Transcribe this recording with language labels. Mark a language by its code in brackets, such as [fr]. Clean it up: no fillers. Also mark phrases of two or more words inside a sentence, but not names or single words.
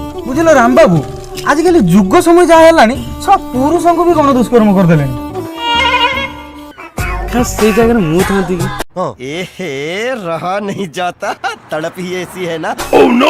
[or] ବୁଝିଲ ରାମବାବୁ, ଆଜିକାଲି ଯୁଗ ସମୟ ଯାହା ହେଲାଣି ସବ ପୁରୁଷଙ୍କୁ ବି ଗଣ ଦୁଷ୍କର୍ମ କରିଦେଲେଣି। ସେଇ ଜାଗାରେ ମୁଁ ଥାନ୍ତି କି? [hi] एहे रहा नहीं जाता, तड़प ही ऐसी है ना। [en] Oh no!